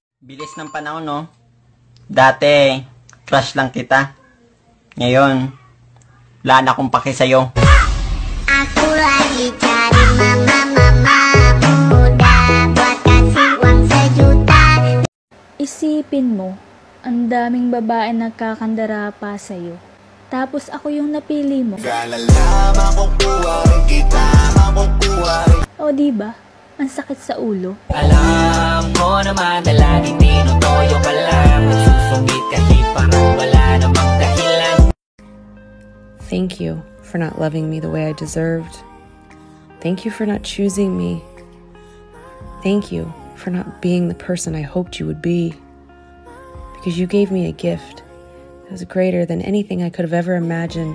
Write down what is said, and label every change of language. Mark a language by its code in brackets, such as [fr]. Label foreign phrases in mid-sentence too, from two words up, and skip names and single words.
[tl] Bilis ng panahon, no? Dati, crush lang kita. Ngayon, wala na akong pake sa'yo. [id] Aku lagi cari mama muda buat kasih uang sejuta. [tl] Isipin mo, ang daming babae nagkakandara pa sa'yo. Tapos ako yung napili mo. O diba? Ang sakit sa ulo. Alam mo naman na laging tinutoyo ka lang. Nagsusungit kahit parang wala namang dahilan. [en] Thank you for not loving me the way I deserved. Thank you for not choosing me. Thank you for not being the person I hoped you would be. Because you gave me a gift that was greater than anything I could have ever imagined.